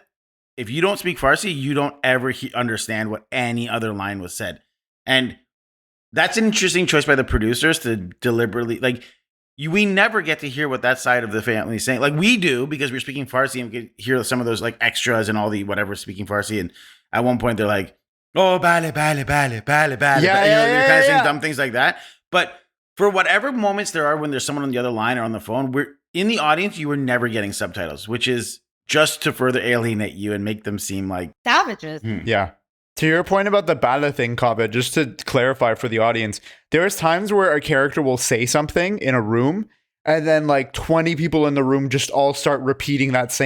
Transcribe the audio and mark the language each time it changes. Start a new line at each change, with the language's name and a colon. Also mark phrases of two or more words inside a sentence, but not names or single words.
English: If you don't speak Farsi, you don't ever understand what any other line was said. And that's an interesting choice by the producers to deliberately, like, we never get to hear what that side of the family is saying. Like, we do, because we're speaking Farsi and we can hear some of those like extras and all the whatever speaking Farsi. And at one point they're like,
Persian: oh, bale, bale, bale, bale, bale.
English: You're kind of saying dumb things like that. But for whatever moments there are when there's someone on the other line or on the phone, we're in the audience, you were never getting subtitles, which is just to further alienate you and make them seem like savages. Yeah. To your point about the bala thing, Kaveh, just to clarify for the audience, there's times where a character will say something in a room and then like 20 people in the room just all start repeating that same word.